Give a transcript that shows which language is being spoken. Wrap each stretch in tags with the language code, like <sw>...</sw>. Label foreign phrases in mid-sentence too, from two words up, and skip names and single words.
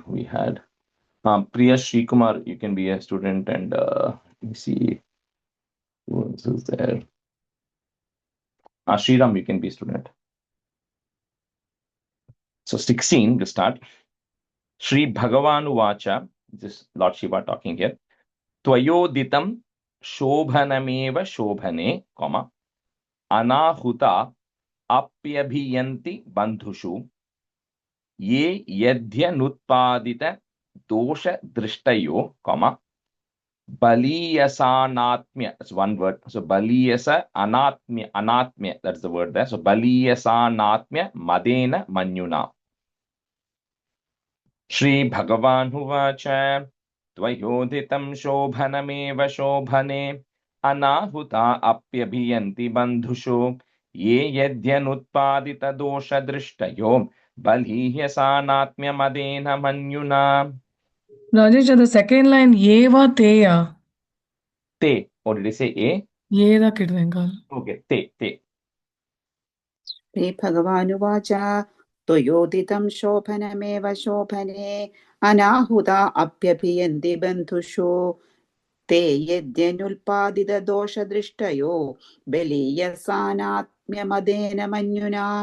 <en>We had Priya Srikumar, you can be a student, and let me see who else is there. Sriram, you can be a student. So 16, we'll start.</en> <sa>Sri Bhagavanu Vacha,</sa> <en>this is Lord Shiva talking here.</en> <sa>Tvayoditam shobhanameva shobhane, comma, anahuta apyabhiyanti bandhushu ye yadhyanutpadita dosha drishtayo, comma, baliyasanatmya,</sa> <en>that's one word. So</en> <sa>baliyasa anatmya,</sa> <en>that's the word there.</en> <sa>So baliyasanatmya madena manyuna. Shri Bhagavan Huvacha Tvayoditam Shobhanameva Shobhane Anahuta Apyabhiyanti Bandhusho Ye Yadhyanutpadita Dosha Drishtayo Balihya Sanatmya Madena Manyuna.</sa> <en>Rajesh, the second line,</en> <sa>Yeva Teya.</sa> <en>Te. Or did I say A? Yeda Kidvengal. Okay, te.</en> <sa>श्री भगवान् उवाच त्वयोदितं शोभनमेव शोभने अनाहुता अप्यभियन्ति बन्धुषु ते यद्यनुल्पादितदोषदृष्टयो बलीयसानात्म्यमदेन मन्युना।</sa>